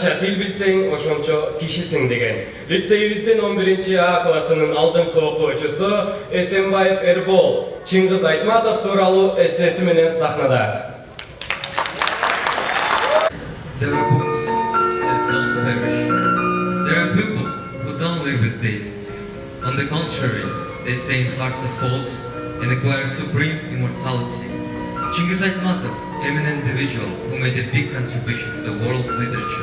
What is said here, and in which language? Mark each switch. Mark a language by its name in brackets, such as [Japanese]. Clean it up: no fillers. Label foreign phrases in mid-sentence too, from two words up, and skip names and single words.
[Kyrgyz] билсең, ошончо кишисиң деген. Лицейибиздин 11-А классынын алдыңкы окуучусу Эсенбаев Эрбол Чыңгыз Айтматов тууралуу эссеси менен сахнада. [English] There are books that don't perish. There are people who don't live with this. On the contrary, they stay in hearts of folks and acquire supreme immortality. Chingiz Aytmatov, eminent individual who made a big contribution to the world literature.